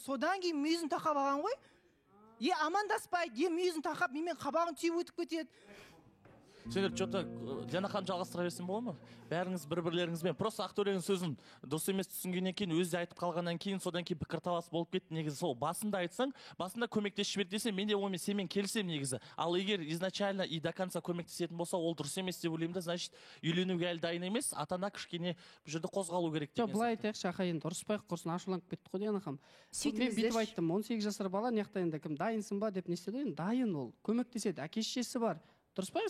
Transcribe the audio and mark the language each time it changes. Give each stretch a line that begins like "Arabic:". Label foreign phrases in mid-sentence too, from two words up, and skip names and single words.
Kazakh: Содан кейін мүйізін тақап алған ғой. Амандаспайды, мүйізін тақап, менімен қабағын түйіп өтіп кетеді. Сендер что-то Жанахан жалғастыра берсем бола ма? Бәріңіз бір-бірлеріңізбен просто Ақтөренің сөзін дұрыс емес түсінгеннен кейін, өзі айтып қалғаннан кейін, содан кейін пікірталас болып кетті. Негізі сол басында айтсаң, басында көмектесіп жібер десем, мен де онымен сенімен келісемін негізі. Ал егер
Russian: изначально и до конца
Kazakh: көмектесетін болса, ол дұрыс емес деп ойлаймын да, значит, үйленуге әлі дайын емес, ата-ана кішкене бұл жерде қозғалу керек деген. Былай айтайықшы, аха, енді ұрыспайық құрсын, ашуланып кетті ғой Жанахан. Мен бүйтіп айттым, 18 жасар бала, не жақта енді кім дайынсың ба деп не істеді? Енді дайын ол, көмектеседі, әке-шешесі бар. Дұрыс па?